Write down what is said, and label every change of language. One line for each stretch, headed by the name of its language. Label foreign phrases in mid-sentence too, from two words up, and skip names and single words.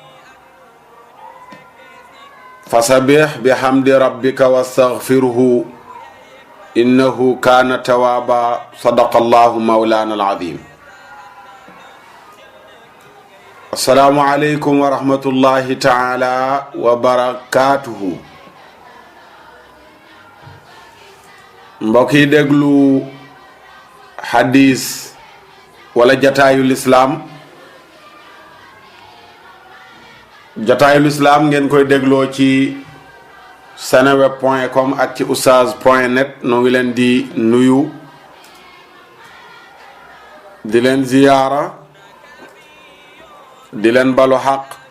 Arabic: فسبح بحمد ربك واستغفره إنه كان توابا صدق الله مولانا العظيم السلام عليكم ورحمة الله تعالى وبركاته
Wolof: mbokk yi déglu hadis wala jataayul islaam ngeen koy dégloo ci seneweb.com ak ci oustaz.net noo ngi leen di nuyu di leen ziyaara di leen balu xaq